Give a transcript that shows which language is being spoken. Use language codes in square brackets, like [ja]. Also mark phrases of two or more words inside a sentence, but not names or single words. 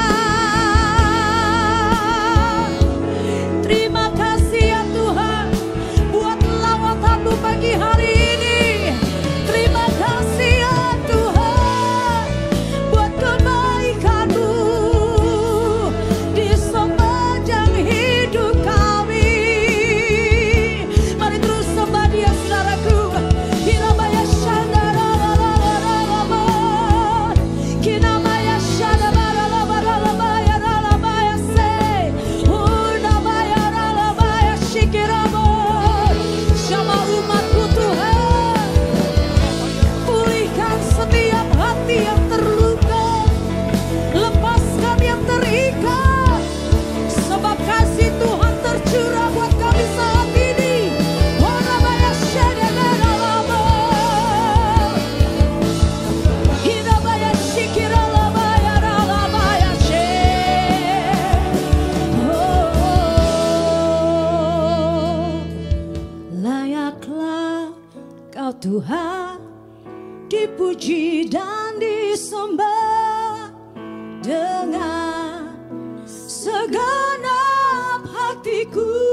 [id] Terima kasih ya Tuhan buat lawatan-Mu pagi hari ini. Terima kasih ya Tuhan buat kebaikan-Mu di sepanjang hidup kami. Mari terus sembah Dia saudaraku. Kinamaya shandaralalalala, kinamaya shandaralalalabaya ralabaya se, unamaya ralabaya shikiramo. Sama umat-Mu Tuhan, pulihkan setiap hati yang terluka, lepaskan yang terikat, sebab kasih Tuhan tercurah buat kami saat ini. Orabaya shandaralama, hinabaya shikiralabaya ralabaya she. Layaklah Kau Tuhan dipuji dan disembah dengan segenap hatiku.